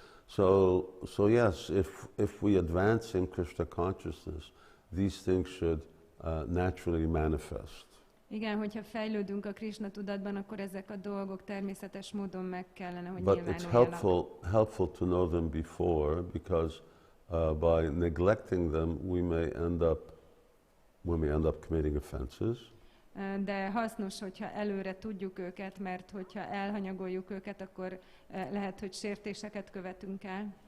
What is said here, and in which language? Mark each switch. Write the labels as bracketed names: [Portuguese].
[English] So yes, if we advance in Krishna consciousness, these things should naturally manifest. [Hungarian] Igen, hogyha fejlődünk a Krishna tudatban, akkor ezek a dolgok természetes módon meg kellene, hogy [English] But [Hungarian] nyilvánuljanak. [English] it's helpful to know them before, because by neglecting them, we may end up committing offenses. [Hungarian] De hasznos, hogyha előre tudjuk őket, mert hogyha elhanyagoljuk őket, akkor lehet, hogy sértéseket követünk el.